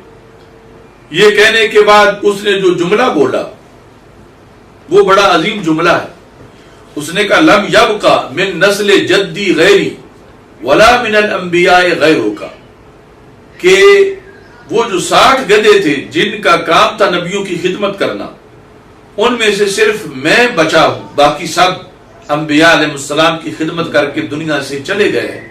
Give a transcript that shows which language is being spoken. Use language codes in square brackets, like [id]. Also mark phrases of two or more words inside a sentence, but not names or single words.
[ur] یہ کہنے کے بعد اس نے جو جملہ بولا وہ بڑا عظیم جملہ ہے. اس نے کہا [ar] لم یبقى من نسل جدی غیری ولا من الانبیاء [ur] غیروں کا، کہ وہ جو 60 گدھے تھے جن کا کام تھا نبیوں کی خدمت کرنا، ان میں سے صرف میں بچا ہوں، باقی سب انبیاء علیہ السلام کی خدمت کر کے دنیا سے چلے گئے ہیں.